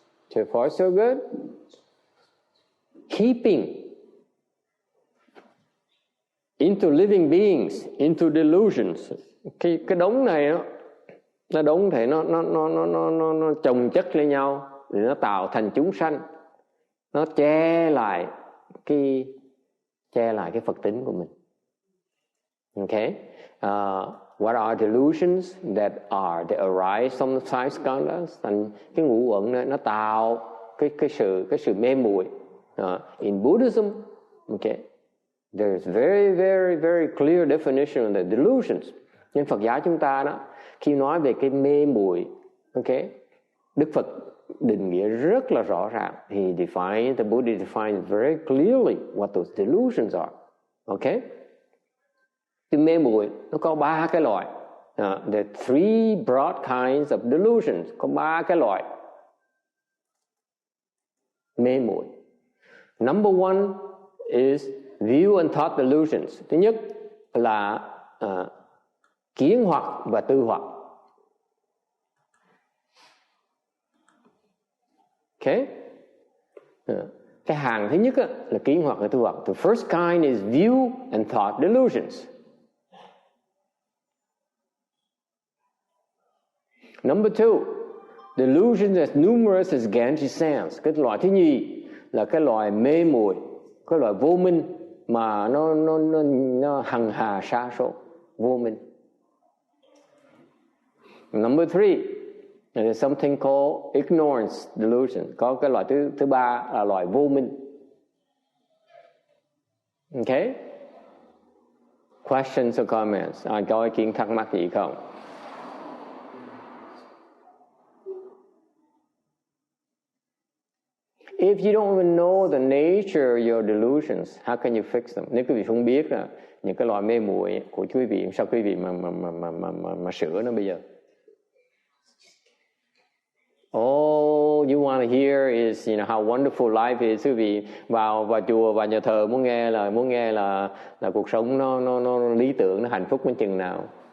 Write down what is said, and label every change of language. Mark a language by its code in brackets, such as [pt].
[en] So far so good. Keeping into living beings, into delusions. [vi] Cái đống này nó đống thể nó chồng chất lên nhau để nó tạo thành chúng sanh. Nó che lại cái Phật tính của mình. [en] Okay? What are delusions that arise from the 5 skandhas? [vi] Thành cái ngũ uẩn này nó tạo cái sự mê muội. [en] In Buddhism, okay, there is very, very, very clear definition of the delusions. [vi] Nhưng Phật giáo chúng ta đó, khi nói về cái mê muội, okay, Đức Phật định nghĩa rất là rõ ràng. [en] The Buddha defines very clearly what those delusions are. Okay? [vi] Cái mê muội nó có 3 cái loại. [en] There are 3 broad kinds of delusions. [vi] Có 3 cái loại mê muội. [en] Number 1 is view and thought delusions. [vi] Thứ nhất là kiến hoặc và tư hoặc. Okay? Cái hàng thứ nhất là kiến hoặc và tư hoặc. [en] The first kind is view and thought delusions. Number 2, delusions as numerous as Ganges sands. [vi] Cái loại thứ nhì là cái loại mê muội, cái loại vô minh mà nó hằng hà sa số, vô minh. [en] Number 3, there's something called ignorance delusion. [vi] Có cái loại thứ ba là loại vô minh. [en] Okay? Questions or comments? [vi] Ai có ý kiến thắc mắc gì không? [en] If you don't even know the nature of your delusions, how can you fix them? [vi] Nếu quý vị không biết là những cái loại mê muội của quý vị, sao quý vị mà sửa nó bây giờ? [en] All you want to hear is, how wonderful life is. [vi] Quý vị vào chùa, vào nhà thờ muốn nghe là cuộc sống nó lý tưởng, nó hạnh phúc đến chừng nào.